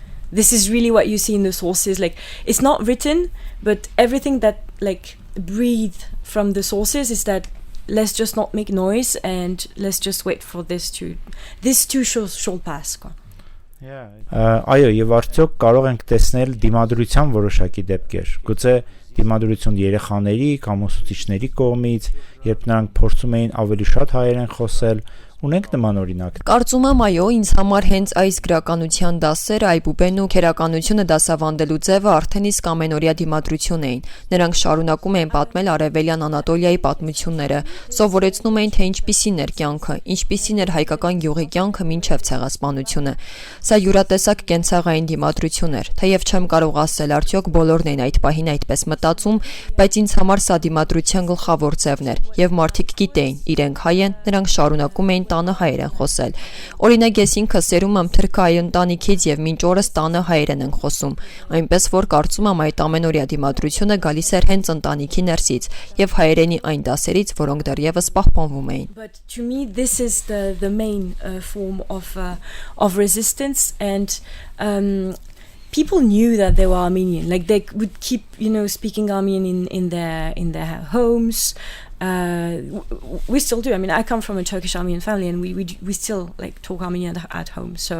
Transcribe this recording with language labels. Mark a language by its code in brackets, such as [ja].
[en] This is really what you see in the sources. Like, it's not written, but everything that like breathe from the sources is that let's just not make noise and let's just wait for this too shall pass. [hy] Այո, եւ արդյոք կարող ենք տեսնել դիմադրության որոշակի դեպքեր։ Գուցե դիմադրություն երեխաների կամ ուսուցիչների կողմից, երբ նրանք փորձում էին ավելի շատ հայերեն խոսել, ունենք նման օրինակ։ Կարծում եմ, այո, ինձ համար հենց այս գրականության դասերը, այբուբեն ու քերականությունը դասավանդելու ձևը արդեն իսկ ամենօրյա դիմադրություն էին։ Նրանք շարունակում էին պատմել Արևելյան Անատոլիայի պատմությունները, սովորեցնում էին, թե ինչպիսին էր կյանքը, ինչպիսին էր հայկական գյուղի կյանքը մինչև ցեղասպանությունը։ Սա յուրատեսակ կենցաղային դիմադրություն էր, թեև չեմ կարող ասել արդյոք բոլորն էին այդ պահին այդպես մտածում, բայց ինձ համար սա դիմադրության գլխավոր ձևն էր, եւ մարդիկ գիտեին, իրենք հայ են, նրանք շարունակում էին տանը հայերեն խոսել։ Օրինակ ես ինքը սերում եմ թրքայ ընտանիքից եւ մինչ օրս տանը հայերեն են խոսում, այնպես որ կարծում եմ այդ ամենօրյա դիմադրությունը գալիս էր հենց ընտանիքի ներսից եւ հայերենի այն դասերից, որոնք դեռևս պահպանվում էին։ [en] But to me this is the main form of resistance, and people knew that they were Armenian. Like they would keep, speaking Armenian in their homes. We still do. I mean, I come from a Turkish Armenian family, and we still like talk Armenian at home.